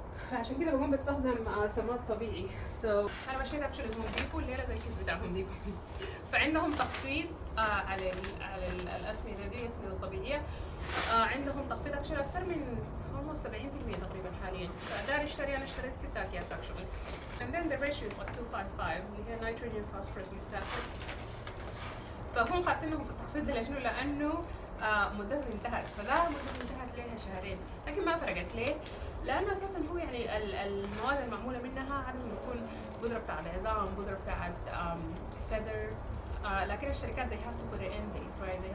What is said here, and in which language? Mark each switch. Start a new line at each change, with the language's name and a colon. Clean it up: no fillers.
Arabic: فعشان كده بقوم بستخدم سماد طبيعي. انا مشيت اكشلي هوم ديبو الليله زي الكيس بتاع هوم ديبو فعندهم تخفيض على الاسمده دي، الاسمده الطبيعيه عندهم تخفيض اكشلي اكثر من 70% تقريبا حاليا. فدار اشتري، انا اشتريت 6 اكياس اكشلي.
English: and then the ratio is like 255
Arabic: اللي هي نيتروجين فوسفورس بتاعته. فهم حاطينهم في التخفيض ده لشنو؟ لانه مدته انتهت، فده مدته انتهت لها شهرين، لكن ما فرقت ليه؟ لانه اساسا هو يعني المواد المعموله منها عاده بتكون بودره بتاعت عظام، بودره بتاعت فيذر، لكن الشركات
English: they have to put an end date, right?